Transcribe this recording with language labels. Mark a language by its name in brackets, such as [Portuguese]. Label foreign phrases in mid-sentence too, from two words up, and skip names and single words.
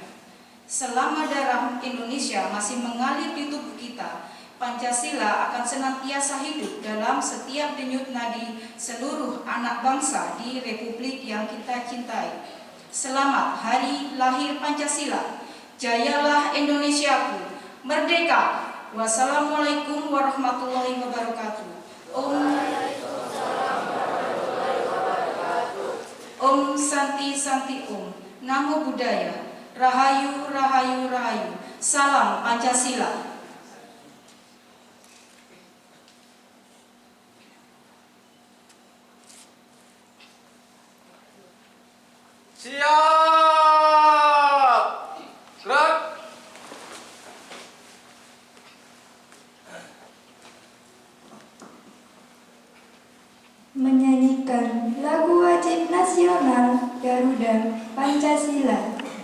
[Indonesian] Selama darah Indonesia masih mengalir di tubuh kita, Pancasila akan senantiasa hidup dalam setiap denyut nadi seluruh anak bangsa di Republik yang kita cintai. Selamat Hari Lahir Pancasila. Jayalah Indonesiaku, merdeka. [Arabic] والسلام عليكم ورحمة الله وبركاته. [Balinese] Om Santi Santi Om. [Pali] Namo Buddhaya. [Javanese] Rahayu Rahayu Rahayu. [Indonesian] Salam Pancasila. Siap! Gerak! Menyanyikan lagu wajib nasional Garuda Pancasila.